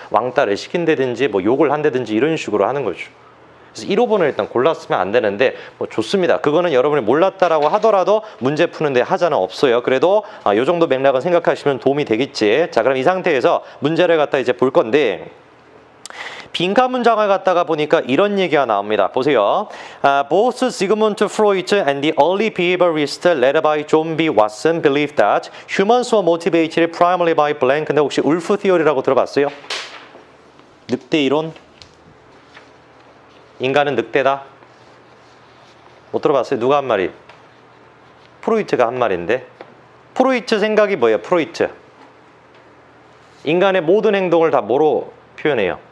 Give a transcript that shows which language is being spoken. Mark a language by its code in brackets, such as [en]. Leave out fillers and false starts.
[ko] 왕따를 시킨다든지 뭐 욕을 한다든지 이런 식으로 하는 거죠. 그래서 1, 5번을 일단 골랐으면 안 되는데 뭐 좋습니다. 그거는 여러분이 몰랐다라고 하더라도 문제 푸는데 하자는 없어요. 그래도 이 정도 맥락은 생각하시면 도움이 되겠지. 자, 그럼 이 상태에서 문제를 갖다 이제 볼 건데 빈칸 문장을 갖다가 보니까 이런 얘기가 나옵니다. 보세요. [en] Both Sigmund Freud and the early behaviorist led by John B. Watson believed that humans were motivated primarily by blank. [ko] 근데 혹시 울프 티어리라고 들어봤어요? 늑대 이론? 인간은 늑대다? 못 들어봤어요? 누가 한 말이? 프로이트가 한 말인데. 프로이트 생각이 뭐예요? 프로이트. 인간의 모든 행동을 다 뭐로 표현해요?